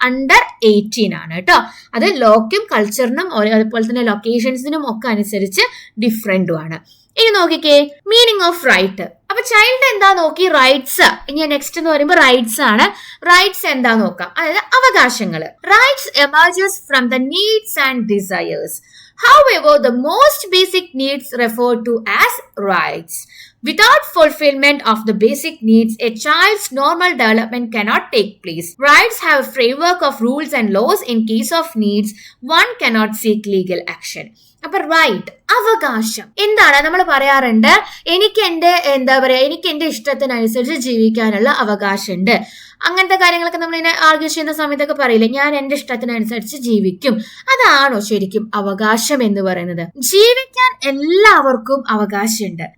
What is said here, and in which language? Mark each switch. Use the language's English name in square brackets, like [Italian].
[Malayalam] Under 18 ആണ് കേട്ടോ. അത് ലോക്കും കൾച്ചറിനും അതുപോലെ തന്നെ ലൊക്കേഷൻസിനും ഒക്കെ അനുസരിച്ച് ഡിഫറെന്റും ആണ്. ഇനി നോക്കിക്കേ, മീനിങ് ഓഫ് റൈറ്റ്. അപ്പൊ ചൈൽഡ് എന്താ നോക്കി, റൈറ്റ്സ്. ഇനി നെക്സ്റ്റ് എന്ന് പറയുമ്പോൾ റൈറ്റ്സ് ആണ്. റൈറ്റ്സ് എന്താ നോക്കാം, അതായത് അവകാശങ്ങൾ. [English] Rights emerges from the needs and desires. However, the most basic needs referred to as rights. Without fulfillment of the basic needs, a child's normal development cannot take place. Rights have a framework of rules and laws. In case of needs, one cannot seek legal action. [Malayalam] അപ്പൊ right, അവകാശം എന്താണ്, നമ്മൾ പറയാറുണ്ട് എനിക്ക് എന്റെ ഇഷ്ടത്തിനനുസരിച്ച് ജീവിക്കാനുള്ള അവകാശമുണ്ട്. അങ്ങനത്തെ കാര്യങ്ങളൊക്കെ നമ്മൾ ഇങ്ങനെ ആർഗ്യൂ ചെയ്യുന്ന സമയത്തൊക്കെ പറയില്ലേ, ഞാൻ എന്റെ ഇഷ്ടത്തിനനുസരിച്ച് ജീവിക്കും. അതാണോ ശരിക്കും അവകാശം എന്ന് പറയുന്നത്? ജീവിക്കാൻ എല്ലാവർക്കും അവകാശമുണ്ട്.